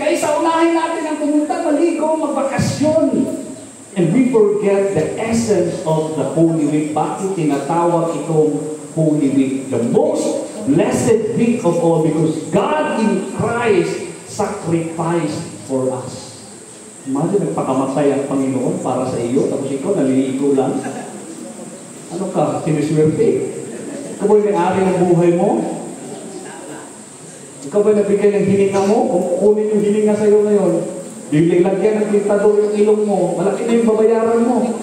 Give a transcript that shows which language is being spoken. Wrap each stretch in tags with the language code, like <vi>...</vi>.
<tl>Kaysa unahin natin ang pumunta, maligo, magbakasyon.</tl> <en>And we forget the essence of the Holy Week.</en> <tl>Bakit tinatawag itong Holy Week?</tl> <en>The most blessed week of all, because God in Christ sacrificed for us.</en> <tl>Imagine, nagpakamatay ang Panginoon para sa iyo, tapos ikaw naliligo lang. Ano ka? Siniswerte? Ikaw ba'y may-ari ng buhay mo? Ikaw ba'y nabigay ng hininga mo? Kung kukunin yung hininga sa iyo ngayon, lagyan ng pintador yung ilong mo, malaki na yung babayaran mo.</tl>